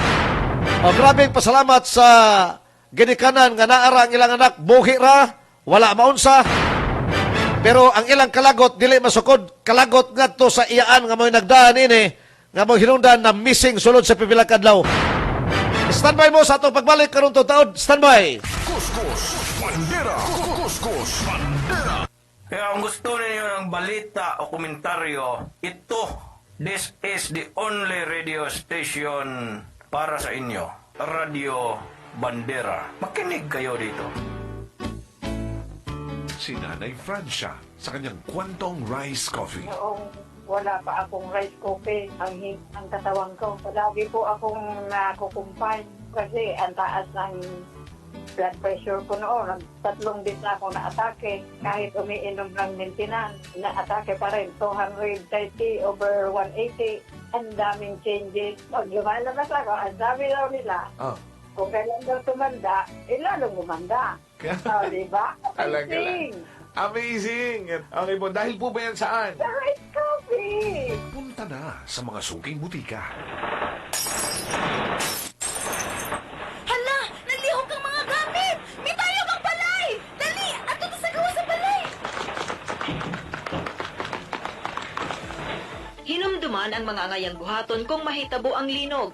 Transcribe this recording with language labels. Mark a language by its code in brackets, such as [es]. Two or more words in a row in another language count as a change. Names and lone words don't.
[ceb] Grabing pasalamat sa ginikanan nga naara ang ilang anak, buhi ra, wala maunsa. Pero ang ilang kalagot, dili masukod, kalagot nga to sa iyaan nga mga nagdaan ini, nga mga hinungdan na missing sulod sa pipilang kadlaw. Standby mo sa atong pagbalik karong taon. Standby. Kuskus Bandera. Kuskus Bandera. [tl] Kaya kung gusto ninyo ng balita o komentaryo, [en] this is the only radio station [tl] para sa inyo. Radio Bandera. Makinig kayo dito. Si Nanay Francia sa kanyang kwantong rice coffee. Noong wala pa akong rice coffee, ang katawan ko. Palagi po akong nakukumpay kasi ang taas ng blood pressure ko noon. 3 din na ako na-atake. Kahit umiinom ng maintenance, na-atake pa rin. 230/180. Ang daming changes. Pag lumalabas ako, ang dami daw nila. Kung kailan daw tumanda, lalong gumanda. Diba? Amazing! Amazing! Okay po, dahil po ba yan saan? [en] The rice coffee! [tl] Punta na sa mga suking butika. [ceb] Hala! Naglihok kang mga gamit! May tayo kang balay! Dali! Ato na sa gawa sa balay! Hinumduman ang mga ngayang buhaton kung mahitabo ang linog.